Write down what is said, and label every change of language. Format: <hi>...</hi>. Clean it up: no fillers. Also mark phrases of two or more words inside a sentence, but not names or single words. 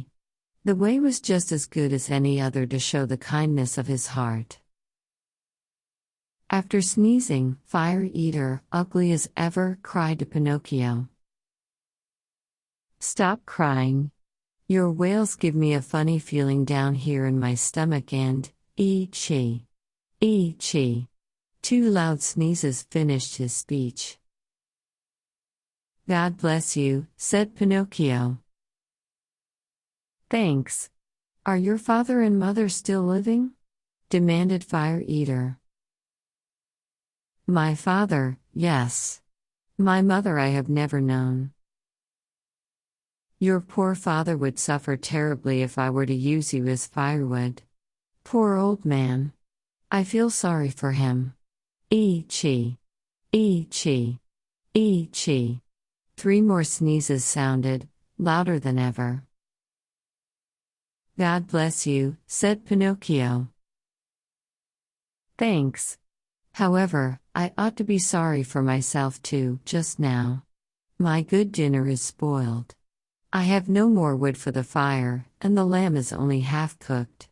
<en>The way was just as good as any other to show the kindness of his heart." After sneezing, Fire Eater, ugly as ever, cried to Pinocchio, "Stop crying. Your wails give me a funny feeling down here in my stomach and, ee-chee. Ee-chee." 2 loud sneezes finished his speech. "God bless you," said Pinocchio. "Thanks. Are your father and mother still living?" demanded Fire Eater. "My father, yes. My mother I have never known. Your poor father would suffer terribly if I were to use you as firewood. Poor old man. I feel sorry for him. Ee-chee. Ee-chee. Ee-chee." 3 more sneezes sounded, louder than ever. "God bless you," said Pinocchio. "Thanks. However, I ought to be sorry for myself too, just now. My good dinner is spoiled. I have no more wood for the fire, and the lamb is only half cooked.</en>